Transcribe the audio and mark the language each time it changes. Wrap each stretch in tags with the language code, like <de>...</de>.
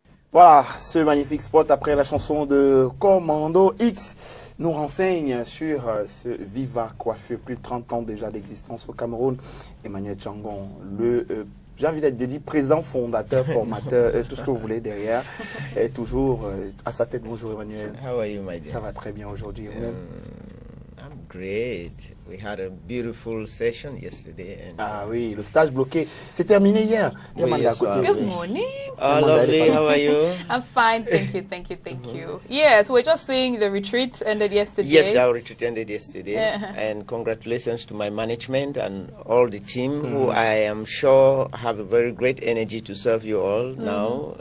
<fr>Voilà, ce magnifique spot après la chanson de Commando X nous renseigne sur ce Viva Coiffure, plus de 30 ans déjà d'existence au Cameroun. Emmanuel Tchangon, j'ai envie d'être dit président, fondateur, formateur, tout ce que vous voulez derrière, est toujours à sa tête. Bonjour Emmanuel.</fr> <en>How are you, my dear?</en> <fr>Ça va très bien aujourd'hui.</fr> <en>I'm great. We had a beautiful session yesterday. And</en> <fr>ah oui, le stage bloqué, c'est terminé hier. Oui,</fr> <en>yes, Good morning. Oh, lovely. How are you? I'm fine, thank you, thank you, thank you. Yes, we're just saying the retreat ended yesterday. Yes, our retreat ended yesterday. And congratulations to my management and all the team, who I am sure have a very great energy to serve you all now.</en>